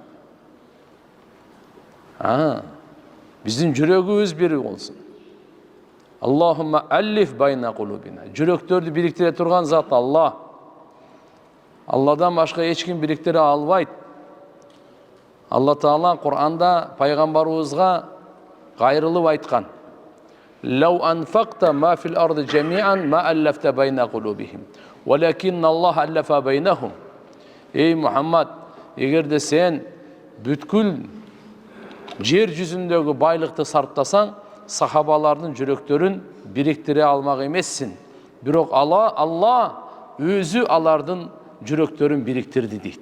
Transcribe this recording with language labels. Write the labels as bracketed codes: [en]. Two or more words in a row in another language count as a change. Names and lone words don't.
[ky] Биздин жүрөгүбүз бир болсун. [ar] اللهم ألف بين قلوبنا. [ky] Жүрөктөрдү бириктире турган зат Алла. Алладан башка эч ким бириктире албайт. Алла Таала Кур'анда пайгамбарыбызга кайрылып айткан. [ar] لو أنفقت ما في الأرض جميعا ما ألفت بين قلوبهم. ولكن الله ألف بينهم. [ky] Эй Мухаммад, эгерде сен бүткүл жер жүзүндөгү байлыкты сарптасаң, сахабалардын жүрөктөрүн бириктире алмак эмессин. Бирок Алла өзү алардын жүрөктөрүн бириктирди дейт.